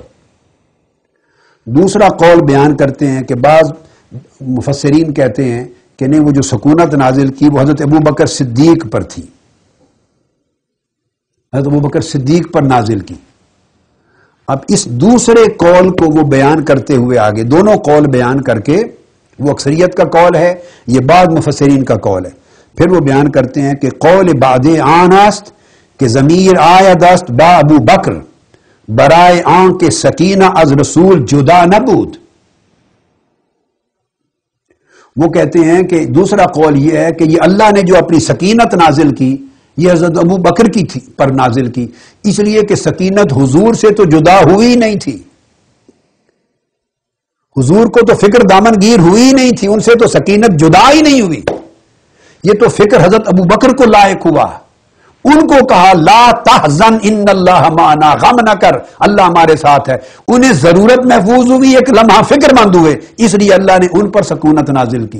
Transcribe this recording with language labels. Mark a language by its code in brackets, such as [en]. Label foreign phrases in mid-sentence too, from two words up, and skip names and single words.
[ur] دوسرا قول بیان کرتے ہیں کہ بعض مفسرین کہتے ہیں کہ نہیں، وہ جو سکونت نازل کی وہ حضرت ابو بکر صدیق پر تھی، حضرت ابو بکر صدیق پر نازل کی۔ اب اس دوسرے قول کو وہ بیان کرتے ہوئے آگے 2 قول بیان کر کے، وہ اکثریت کا قول ہے، یہ بعض مفسرین کا قول ہے، پھر وہ بیان کرتے ہیں کہ [fa] قول بعد آن است کہ ضمیر آید است با ابو بکر برائے آن کے سکینہ از رسول جدا نبود، [ur] وہ کہتے ہیں کہ دوسرا قول یہ ہے کہ یہ اللہ نے جو اپنی سکینت نازل کی یہ حضرت ابو بکر کی تھی پر نازل کی، اس لیے کہ سکینت حضور سے تو جدا ہوئی نہیں تھی، حضور کو تو فکر دامن گیر ہوئی نہیں تھی، ان سے تو سکینت جدا ہی نہیں ہوئی، یہ تو فکر حضرت ابو بکر کو لائق ہوا، ان کو کہا [ar] لا تحزن ان اللہ معنا، [ur] غم نہ کر اللہ ہمارے ساتھ ہے، انہیں ضرورت محفوظ ہوئی، ایک لمحہ فکر مند ہوئے، اس لیے اللہ نے ان پر سکونت نازل کی۔